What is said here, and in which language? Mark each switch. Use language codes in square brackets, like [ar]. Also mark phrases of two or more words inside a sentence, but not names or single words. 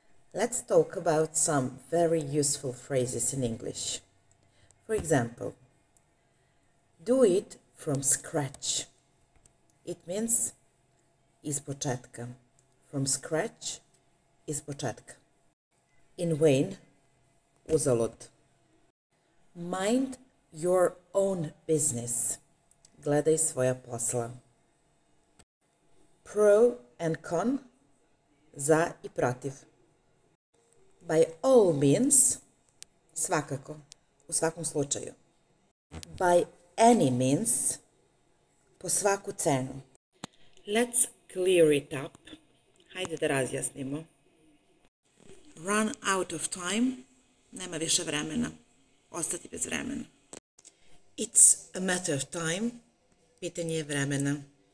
[en] Let's talk about some very useful phrases in English. For example, do it from scratch. It means [sr] iz početka. [en] From scratch, [sr] iz početka. [en] In vain, uzalud. Mind your own business. [sr] Gledaj svoja posla. [en] Pro and con, [sr] za i protiv. [en] By all means, [sr] svakako, u svakom slučaju. [en] By any means, [sr] po svaku cenu. [en] Let's clear it up. [sr] Hajde da razjasnimo. [en] Run out of time, [sr] nema više vremena, ostati bez vremena. [en] It's a matter of time, [sr] pitanje je vremena.